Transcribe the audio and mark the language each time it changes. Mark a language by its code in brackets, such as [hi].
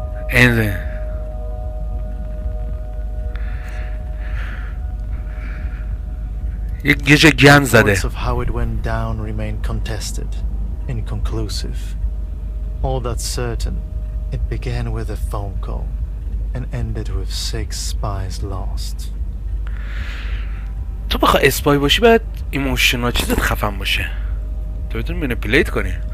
[fa] And یه جا گند زده. [en] Reports of how it went down remain contested, inconclusive. All that's certain, it began with a phone call and ended with 6 spies lost. [fa] تو بخواه اسپای باشی باید ایموشنال چیزت خفن باشه تو بتونی منیپولیت کنی.